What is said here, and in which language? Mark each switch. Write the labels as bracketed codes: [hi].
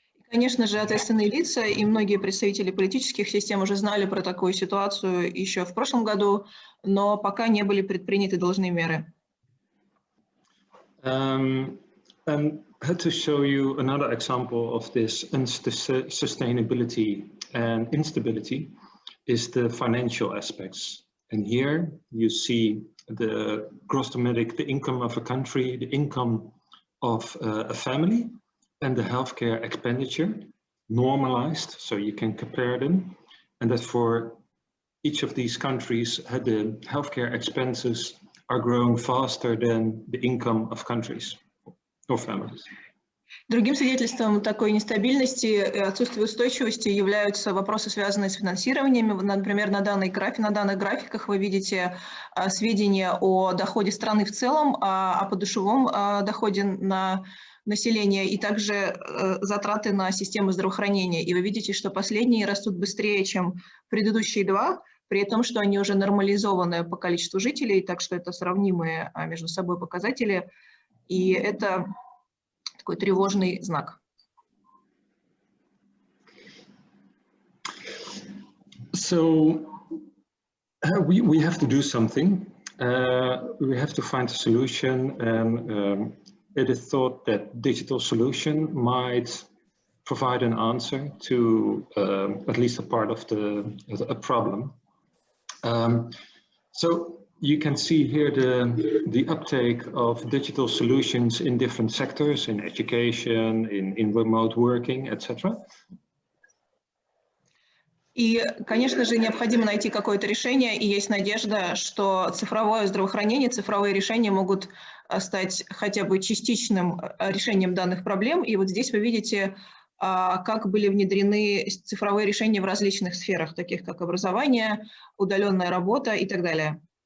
[ru] Конечно же, ответственные лица и многие представители политических систем уже знали про такую ситуацию еще в прошлом году, но пока не были предприняты должные меры. [en] And to show you another example of this unsustainability and instability is the financial aspects. And here you see the gross domestic, the income of a country, the income of a family, and the healthcare expenditure normalized, so you can compare them. And that for each of these countries, the healthcare expenses are growing faster than the income of countries or families. [ru] Другим свидетельством такой нестабильности и отсутствия устойчивости являются вопросы, связанные с финансированием. Например, на данных графиках вы видите сведения о доходе страны в целом, о подушевом доходе на население и также затраты на систему здравоохранения. И вы видите, что последние растут быстрее, чем предыдущие два, при том, что они уже нормализованы по количеству жителей, так что это сравнимые между собой показатели. И это такой тревожный знак. [en] So we have to do something. We have to find a solution, and it is thought that digital solution might provide an answer to at least a part of a problem. So you can see here the uptake of digital solutions in different sectors, in education, in remote working, etc. [ru] И, конечно же, необходимо найти какое-то решение, и есть надежда, что цифровое здравоохранение, цифровые решения могут стать хотя бы частичным решением данных проблем. И вот здесь вы видите, как были внедрены цифровые решения в различных сферах, таких как образование, удаленная работа и так далее.